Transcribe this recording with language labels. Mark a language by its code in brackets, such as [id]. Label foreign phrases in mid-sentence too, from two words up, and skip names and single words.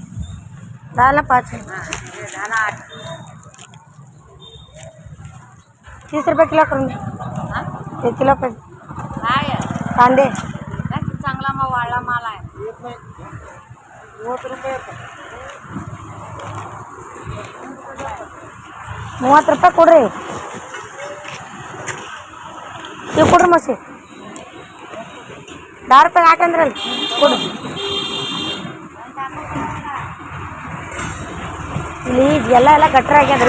[mr] दाला 5 आहे, दाला 8. 30 रुपये किलो करून द्या. 1 किलो पाहिजे. कांदे चांगला मग वाळला माल आहे. [kn] 30 रुपये 30 ರೂಪಾಯಿ ಕೊಡ್ರಿ. ನೀವು ಕೊಡ್ರಿ ಮಸಿ 10 ರೂಪಾಯಿ ಹಾಕಂದ್ರಲ್ಲ ಕೊಡ್ರಿ. ಇಲ್ಲಿ ಎಲ್ಲ ಗಟ್ರ ಆಗ್ಯದ್ರಿ.